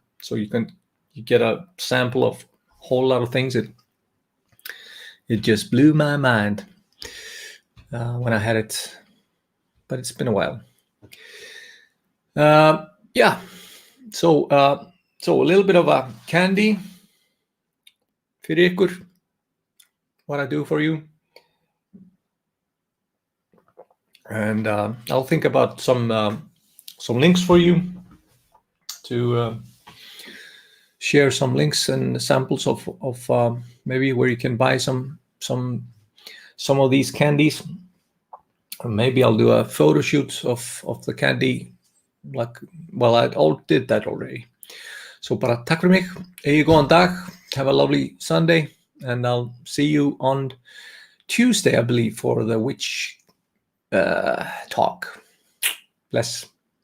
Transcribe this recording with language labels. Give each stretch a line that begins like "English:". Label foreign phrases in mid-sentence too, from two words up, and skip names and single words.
English: So you get a sample of a whole lot of things. It just blew my mind when I had it, but it's been a while. Yeah, so a little bit of a candy
Icelandic: fyrir ykkur,
English: what I do for you. And I'll think about some links for you to share some links and samples of maybe where you can buy some of these candies. Or maybe I'll do a photo shoot of the candy. I did that already. So
Icelandic: bara takk fyrir mig, eigi góðan dag,
English: have a lovely Sunday, and I'll see you on Tuesday, I believe, for the witch talk. Bless.